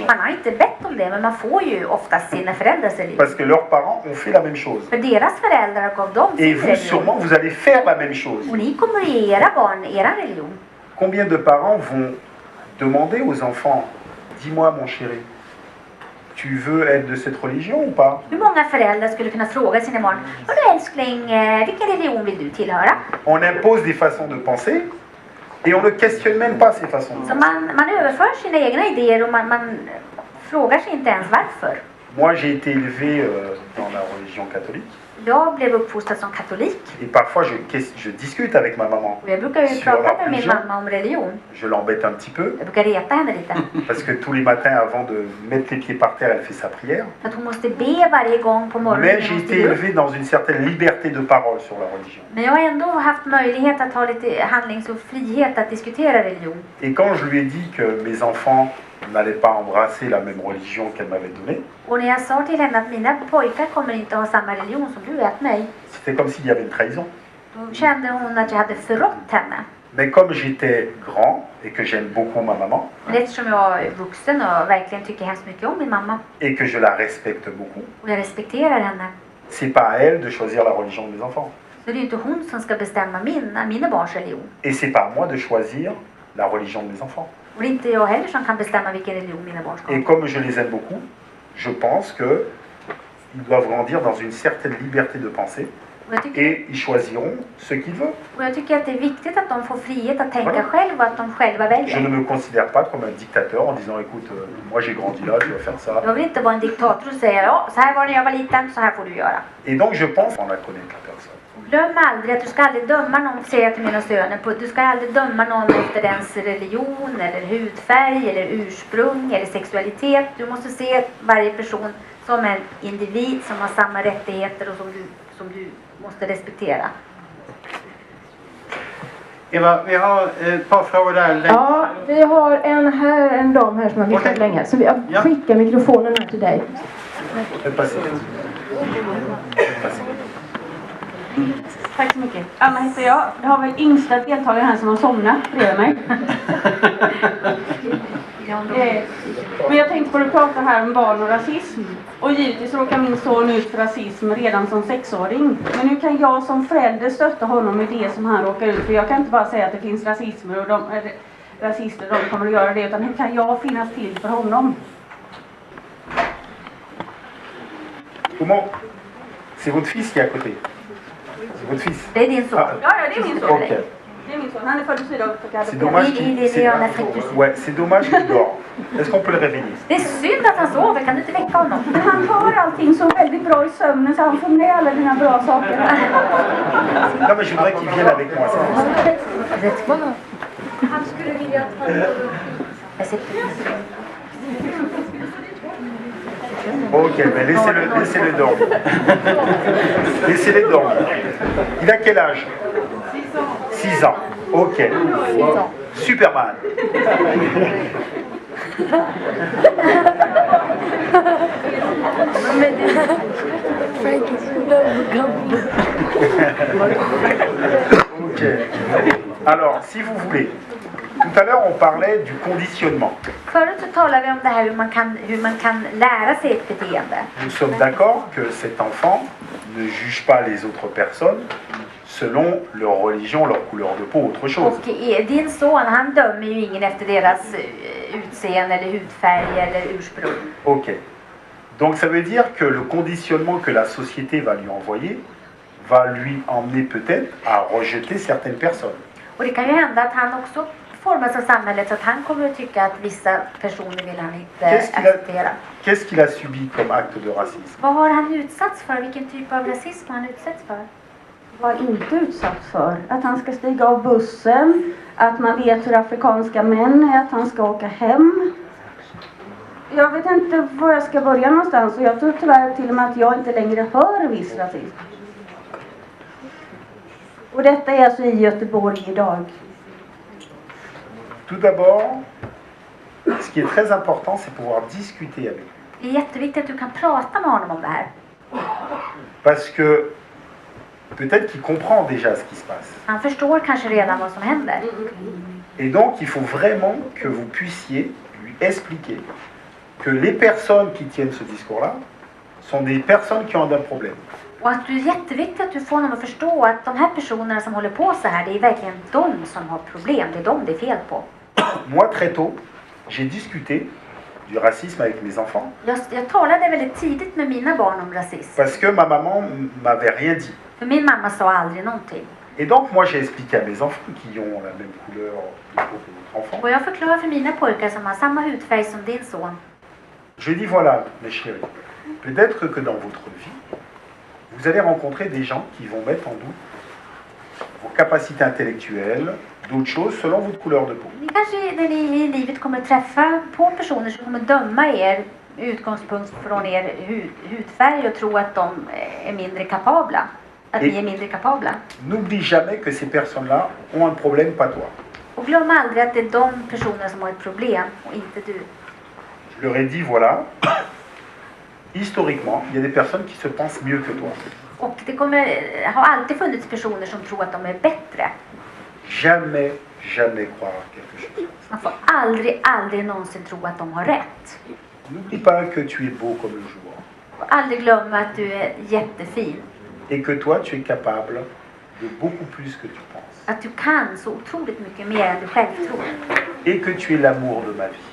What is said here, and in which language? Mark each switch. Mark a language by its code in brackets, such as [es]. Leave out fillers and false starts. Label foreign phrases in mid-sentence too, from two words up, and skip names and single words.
[sv] Man har inte bett om det, men man får ju oftast sina föräldrars religion. [fr] Parce que leurs parents ont fait la même chose. [sv] För deras föräldrar gav dem [fr] Et [sv] sin [fr] vous, [sv] religion. [fr] sûrement, vous allez faire la même chose. [sv] Och ni kommer ge era barn era religion. [fr] Combien de parents vont demander aux enfants, dis-moi mon chéri, tu veux être de cette religion ou pas? [sv] Hur många föräldrar skulle kunna fråga sina barn, hörru älskling, vilken religion vill du tillhöra? [fr] On impose des façons de penser et on ne questionne même pas ces façons de [sv] Så [fr] penser. [sv] man överför sina egna idéer och man frågar sig inte ens varför. [fr] Moi, j'ai été élevé dans la religion catholique [sv] Jag blev uppfostrad som katolik. [fr] et parfois je discute avec ma maman. [sv] Och jag brukar ju [fr] Sur [sv] prata [fr] la [sv] med min [fr] religion. [sv] mamma om religion. [fr] Je l'embête un petit peu [sv] Jag brukar reta henne lite. [fr] parce que tous les matins, avant de mettre les pieds par terre, elle fait sa prière. [sv] För att hon måste be varje gång på morgonen. [fr] Mais [sv] när [fr] j'ai [sv] hon [fr] été [sv] stiger upp. [fr] élevé dans une certaine liberté de parole sur la religion. [sv] Men jag har ändå haft möjlighet att ha lite handlings och frihet att diskutera religion. [fr] Et quand je lui ai dit que mes enfants n'allaient pas embrasser la même religion qu'elle m'avait donnée, [sv] Och när jag sa till henne att mina pojkar kommer inte ha samma religion som du är mig. [fr] c'était comme s'il y avait une trahison. [sv] Då kände hon att jag hade förrått henne. [fr] Mais comme j'étais grand et que j'aime beaucoup ma maman [sv] Men eftersom jag är vuxen och verkligen tycker hemskt mycket om min mamma [fr] et que je la respecte beaucoup, [sv] och jag respekterar henne, [fr] c'est pas à elle de choisir la religion de mes enfants. [sv] så det är ju inte hon som ska bestämma mina barns religion. [fr] Et c'est pas à moi de choisir la religion de mes enfants. [sv] Och det är inte jag heller som kan bestämma vilken religion mina barn ska [fr] Et [sv] ha. [fr] comme je les aime beaucoup, je pense que ils doivent grandir dans une certaine liberté de penser et ils choisiront ce qu'ils veulent. [sv] Och jag tycker att det är viktigt att de får frihet att tänka [fr] Voilà. [sv] själva, att de själva [fr] Je [sv] väljer. [fr] ne me considère pas comme un dictateur en disant écoute, moi j'ai grandi là, tu vas faire ça. [sv] Jag vill inte vara en diktator och säga ja, så här var det när jag var liten, så här får du göra. [fr] Et donc je pense qu'on la connaître la personne. [sv] Glöm aldrig att du ska aldrig döma någon, säger jag till mina söner, du ska aldrig döma någon efter dens religion eller hudfärg eller ursprung eller sexualitet. Du måste se varje person som en individ som har samma rättigheter och som du måste respektera. Eva, vi har ett par frågor där. Ja, vi har en dam här som har viftat Okej. länge. Så jag Ja. skickar mikrofonen här till dig. [fr] Faites passer. Faites passer. [sv] Tack så mycket. Anna heter jag. Jag har väl yngsta deltagaren här som har somnat bredvid mig. Men jag tänkte på att prata här om barn och rasism. Och givetvis råkar min son ut för rasism redan som 6-åring. Men hur kan jag som förälder stötta honom i det som han råkar ut för? Jag kan inte bara säga att det finns rasister och rasister, de kommer att göra det. Utan hur kan jag finnas till för honom? [fr] Comment? C'est votre fils qui est à côté. C'est votre fils. [sv] Det är din son. Ah, Ja, det är min son. Ok. Det är min son. Han är född i Sydafrika. [fr] C'est dommage Il qu'il est en Afrique du Sud. ouais, c'est dommage qu'il dort. Est-ce qu'on peut le réveiller? [sv] Det är synd att han sover, kan du inte väcka honom? Men han har allting så väldigt bra i sömnen så han får med alla dina bra saker här. [fr] Non mais je voudrais qu'il vienne avec moi. c'est pour ça. [sv] Han skulle vilja ta jag sitter. [fr] Ok, mais laissez-le dormir. Laissez-les dormir. Il a quel âge? 6 ans. Ok. Superman. Ok. Alors, si vous voulez, tout à l'heure on parlait du conditionnement. [sv] Förut så talade vi om det här hur man kan lära sig ett beteende. [fr] Nous sommes d'accord que cet enfant ne juge pas les autres personnes selon leur religion, leur couleur de peau, autre chose. [sv] Och din son, han dömer ju ingen efter deras utseende eller hudfärg eller ursprung. Ok. [fr] Donc ça veut dire que le conditionnement que la société va lui envoyer va lui emmener peut-être à rejeter certaines personnes. [sv] Och det kan ju hända att han också formas av samhället så att han kommer att tycka att vissa personer vill han inte acceptera. [fr] Qu'est-ce qu'il a subi comme acte de racisme? [sv] Vad har han utsatts för? Vilken typ av rasism har han utsatts för? Var inte utsatt för att han ska stiga av bussen, att man vet hur afrikanska män är, att han ska åka hem. Jag vet inte var jag ska börja någonstans och jag tror tyvärr till och med att jag inte längre hör viss rasism. Och detta är alltså i Göteborg idag. [fr] Tout d'abord, ce qui est très important, c'est pouvoir discuter avec lui. [sv] Det är jätteviktigt att du kan prata med honom om det här. [fr] Parce que peut-être qu'il comprend déjà ce qui se passe. [sv] Han förstår kanske redan vad som händer. [fr] Et donc, il faut vraiment que vous puissiez lui expliquer que les personnes qui tiennent ce discours-là sont des personnes qui ont un problème. [sv] Och att det är jätteviktigt att du får honom att förstå att de här personerna som håller på så här, det är verkligen de som har problem. Det är de det är fel på. [fr] Moi, très tôt, j'ai discuté du racisme avec mes enfants [sv] Jag talade väldigt tidigt med mina barn om rasism. [fr] parce que ma maman m'avait rien dit. [sv] För min mamma sa aldrig någonting. [fr] Et donc, moi, j'ai expliqué à mes enfants qui ont la même couleur de peau que votre enfant. [sv] Och jag förklarar för mina pojkar som har samma hudfärg som din son. [fr] Je dis voilà, mes chéris, peut-être que dans votre vie, vous allez rencontrer des gens qui vont mettre en doute vos capacités intellectuelles, d'autres choses selon votre couleur de peau. [sv] Ni kanske när ni i livet kommer träffa på personer som kommer döma er med utgångspunkt från er hudfärg och tro att de är mindre kapabla. Att ni är mindre kapabla. [fr] N'oublie jamais que ces personnes-là ont un problème, pas toi. [sv] Och glöm aldrig att det är de personer som har ett problem och inte du. [fr] Je leur ai dit voilà, historiquement, il y a des personnes qui se pensent mieux que toi. [sv] Och det har alltid funnits personer som tror att de är bättre. [fr] jamais, jamais croire quelque chose. [sv] Man får aldrig någonsin tro att de har rätt. [fr] N'oublie pas que tu es beau comme le jour [sv] Och aldrig glömma att du är jättefin. [fr] et que toi, tu es capable de beaucoup plus que tu penses. [sv] Att du kan så otroligt mycket mer än du själv tror. [fr] Et que tu es l'amour de ma vie.